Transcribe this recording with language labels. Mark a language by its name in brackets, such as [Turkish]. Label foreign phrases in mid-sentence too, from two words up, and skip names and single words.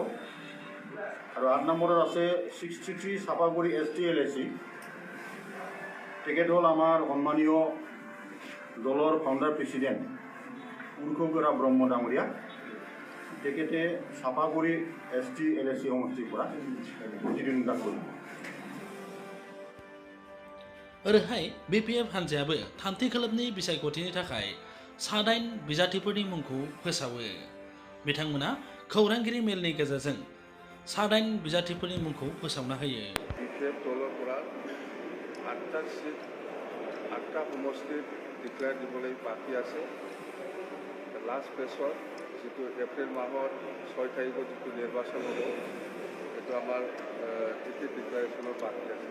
[Assamese] আৰু 8 নম্বৰত আছে 63 চাপাগুৰি ST LAC তেখেত হ'ল আমাৰ সন্মানীয় দলৰ [English] founder president [Assamese] উৰ্খগৰা ব্ৰহ্ম ডাঙৰীয়া। তেখেতে চাপাগুৰি ST LAC সমষ্টিৰ পৰা প্ৰতিদ্বন্দ্বিতা কৰিব। [Bodo] ओरैहाय बिपिएफ हानजायाबो थामथि खोलोबनि बिसायख'थिनि थाखाय 9 बिजाथिफोरनि मुंखौ फोसावो। बिथांमोना खौरांगिरि मेलनि गेजेरजों 9 बिजाथिफोरनि मुंखौ फोसावना होयो। [Assamese] बिपिएफ दলৰ পৰা 8টা সিট 8টা সমষ্টিত ডিক্লেয়াৰ দিবলৈ বাকী আছে। [English] last phase-ot [Assamese] যিটো এপ্ৰিল মাহৰ 6 তাৰিখত যিটো নিৰ্বাচন হ'ব সেইটো আমাৰ [English] ticket declaration-or [Assamese] বাকী আছে।